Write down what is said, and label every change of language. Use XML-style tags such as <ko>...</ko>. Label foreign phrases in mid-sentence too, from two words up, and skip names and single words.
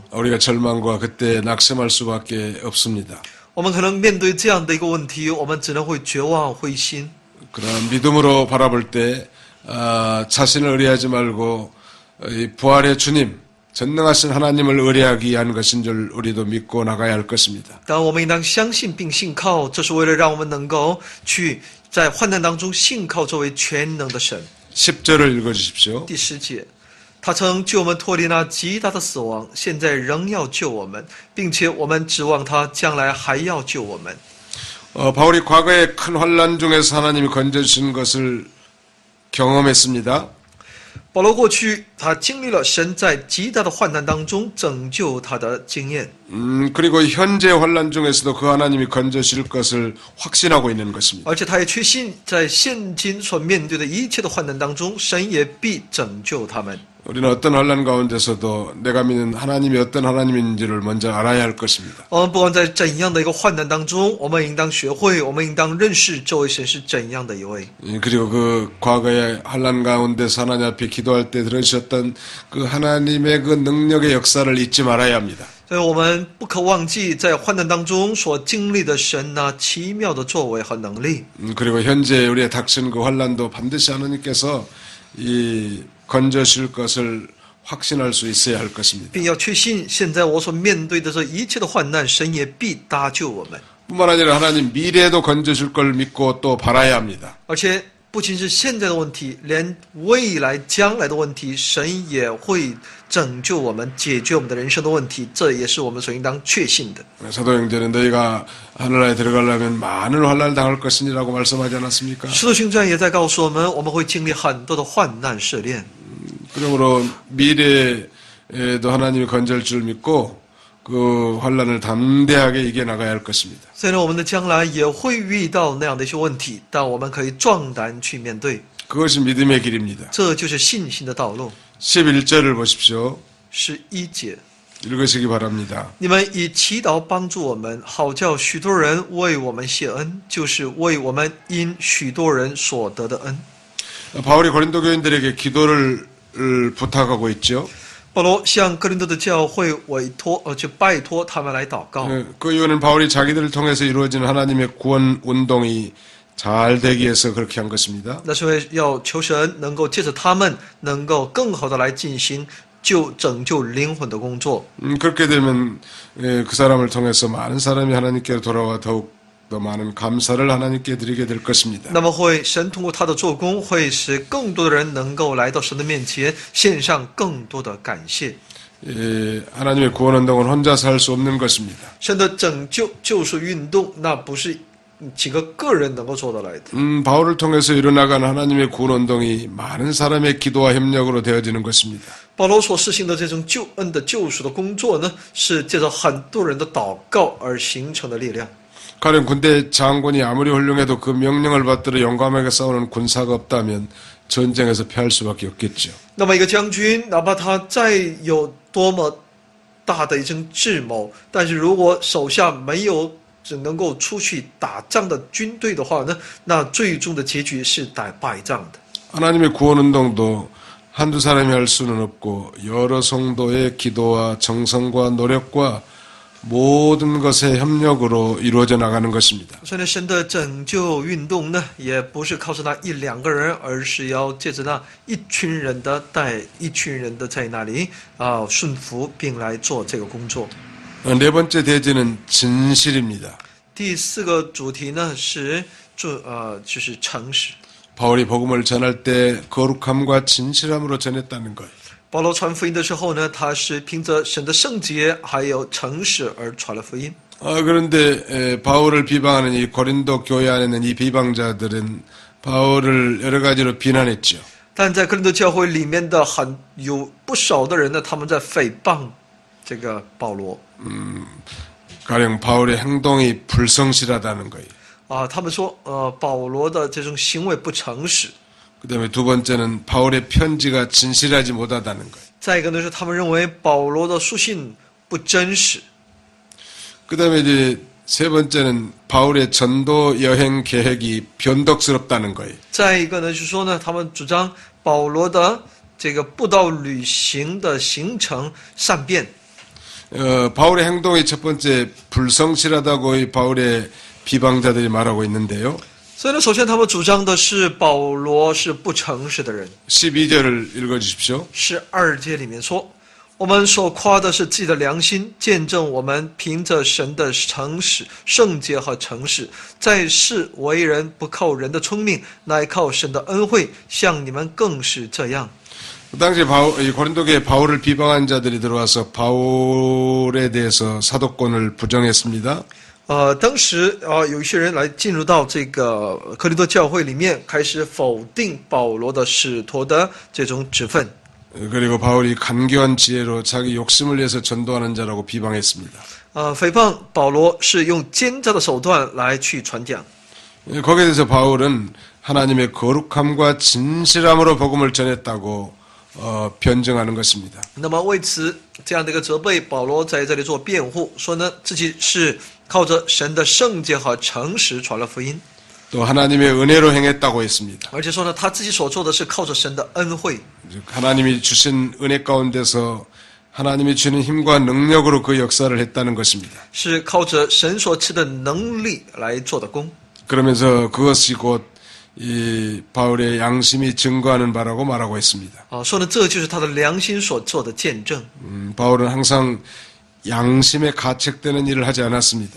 <ko>우리가 절망과 그때 낙심할 수밖에 없습니다.</ko> <zh>我们可能面对这样的一个问题，我们只能会绝望灰心。</zh> <ko>그러나 믿음으로 바라볼 때 자신을 의뢰하지 말고 이 부활의 주님, 전능하신 하나님을 의뢰하기 위한 것인 줄 우리도 믿고 나가야 할 것입니다.</ko> <zh>但我们应当相信并信靠，这是为了让我们能够去在患难当中信靠这位全能的神。</zh> <ko>10절을 읽어주십시오.</ko> <zh>第10节，他曾救我们脱离那极大的死亡，现在仍要救我们，并且我们指望他将来还要救我们。</zh> <ko>바울이 과거의 큰 환난 중에서 하나님이 건져주신 것을 경험했습니다.</ko> <zh>保罗过去他经历了神在极大的患难当中拯救他的经验，</zh> <ko>그리고 현재 환난 중에서도 그 하나님이 건져주실 것을 확신하고 있는 것입니다.</ko> <zh>而且他也确信在现今所面对的一切的患难当中，神也必拯救他们。</zh> <ko>우리는 어떤 환난 가운데서도 내가 믿는 하나님이 어떤 하나님인지를 먼저 알아야 할 것입니다.</ko> <zh>我们不管在怎样的一个患难当中，我们应当学会，我们应当认识这位神是怎样的一位。</zh> <ko>그리고 그 과거의 환난 가운데서 하나님 앞에 기도할 때 들으셨던 그 하나님의 그 능력의 역사를 잊지 말아야 합니다.</ko> <zh>所以我们不可忘记在患难当中所经历的神那奇妙的作为和能力。</zh> <ko>그리고 현재 우리의 닥친 그 환난도 반드시 하나님께서 이 건져실 것을 확신할 수 있어야 할 것입니다.</ko> <zh>并要确信，现在我所面对的这一切的患难，神也必搭救我们。</zh> <ko>뿐만 아니라 하나님 미래에도 건져줄 걸 믿고 또 바라야 합니다.</ko> <zh>而且不仅是现在的问题，连未来将来的问题，神也会拯救我们，解决我们的人生的问题，这也是我们所应当确信的。</zh> <ko>사도 형제는 너희가 하늘나라에 들어가려면 많은 환난을 당할 것이니라고 말씀하지 않았습니까?</ko> <zh>使徒行传也在告诉我们，我们会经历很多的患难试炼。</zh> <ko>그러므로 미래에도 하나님이 건질 줄 믿고 그 환난을 담대하게 이겨나가야 할 것입니다.</ko> <zh>虽然我们的将来也会遇到那样的一些问题，但我们可以壮胆去面对，</zh> <ko>그것이 믿음의 길입니다.</ko> <zh>这就是信心的道路。</zh> <ko>11절을 보십시오.</ko> <zh>11节，</zh> <ko>읽으시기 바랍니다.</ko> <zh>你们以祈祷帮助我们，好叫许多人为我们谢恩，就是为我们因许多人所得的恩。</zh> <ko>바울이 고린도 교인들에게 기도를 부탁하고 있죠.</ko> <zh>保罗向哥林多的教会去拜托他们来祷告。</zh> <ko>그 이유는 바울이 자기들을 통해서 이루어지는 하나님의 구원 운동이 잘 되기 위해서 그렇게 한 것입니다.</ko> <zh>那是为要求神能够借着他们，能够更好的来进行拯救灵魂的工作。</zh> <ko>그렇게 되면 그 사람을 통해서 많은 사람이 하나님께로 돌아와 더욱 더 많은 감사를 하나님께 드리게 될 것입니다.</ko> <zh>那么神通过他的做工，会使更多的人能够来到神的面前，献上更多的感谢。</zh> <ko>하나님의 구원 운동은 혼자서 할 수 없는 것입니다.</ko> <zh>神的拯救救赎运动，那不是几个个人能够做得来的。</zh> <ko>바울을 통해서 일어나가는 하나님의 구원 운동이 많은 사람의 기도와 협력으로 되어지는 것입니다.</ko> <zh>保罗所实行的这种救恩的救赎的工作呢，是借着很多人的祷告而形成的力量。</zh> <ko>가령 군대 장군이 아무리 훌륭해도 그 명령을 받들어 용감하게 싸우는 군사가 없다면 전쟁에서 패할 수밖에 없겠죠.</ko> <zh>那么一个将军，哪怕他再有多么大的一种智谋，但是如果手下没有只能够出去打仗的军队的话呢，那最终的结局是败仗的。</zh> <ko>하나님의 구원 운동도 한두 사람이 할 수는 없고 여러 성도의 기도와 정성과 노력과 모든 것의 협력으로 이루어져 나가는 것입니다.</ko> <zh>所以呢，神的拯救运动呢，也不是靠着那一两个人，而是要借着那一群人的带，一群人的在那里顺服，并来做这个工作。</zh> <ko>네 번째 대지는 진실입니다.</ko> <zh>第四个主题呢是就是诚实。</zh> <ko>바울이 복음을 전할 때 거룩함과 진실함으로 전했다는 것.</ko> <zh>保罗传福音的时候呢，他是凭着神的圣洁还有诚实而传了福音。</zh> <ko>그런데 바울을 비방하는 이 고린도 교회 안에 있는 이 비방자들은 바울을 여러 가지로 비난했죠.</ko> <zh>但在哥林多教会里面的有不少的人呢，他们在诽谤这个保罗。</zh> <ko>가령 바울의 행동이 불성실하다는 거예요.</ko> <zh>他们说保罗的这种行为不诚实。</zh> <ko>그다음에 두 번째는 바울의 편지가 진실하지 못하다는 거예요.</ko> <zh>再一个呢是他们认为保罗的书信不真实。</zh> <ko>그다음에 이제 세 번째는 바울의 전도 여행 계획이 변덕스럽다는 거예요.</ko> <zh>再一个呢就是说呢，他们主张保罗的这个布道旅行的行程善变。</zh> <ko>바울의 행동이 첫 번째 불성실하다고 이 바울의 비방자들이 말하고 있는데요.</ko> <zh>所以呢，首先他们主张的是保罗是不诚实的人。</zh> <ko>12절을 읽어주십시오.</ko> <zh>12 节里面说，我们所夸的是自己的良心，见证我们凭着神的诚实、圣洁和诚实，在世为人不靠人的聪明，乃靠神的恩惠，像你们更是这样。</zh> <ko>그 당시 이 고린도교에 바울을 비방한 자들이 들어와서 바울에 대해서 사도권을 부정했습니다.</ko> <zh>当时有一些人来进入到这个哥林多教会里面，开始否定保罗的使徒的这种职分。</zh> <ko>그리고 바울이 간교한 지혜로 자기 욕심을 위해서 전도하는 자라고 비방했습니다.</ko> <zh>诽谤保罗是用奸诈的手段来去传讲。</zh> <ko>거기에 대해서 바울은 하나님의 거룩함과 진실함으로 복음을 전했다고 변증하는 것입니다.</ko> <zh>那么为此这样的一个责备，保罗在这里做辩护，说呢自己是靠着神的圣洁和诚实传了福音，</zh> <ko>또 하나님의 은혜로 행했다고 했습니다.</ko> <zh>而且说呢他自己所做的是靠着神的恩惠，</zh> <ko>즉 하나님이 주신 은혜 가운데서 하나님이 주는 힘과 능력으로 그 역사를 했다는 것입니다.</ko> <zh>是靠着神所赐的能力来做的工。</zh> <ko>그러면서 그것이 곧 이 바울의 양심이 증거하는 바라고 말하고 있습니다.</ko> <zh>说呢这就是他的良心所做的见证。</zh> <ko>바울은 항상 양심에 가책되는 일을 하지 않았습니다.</ko>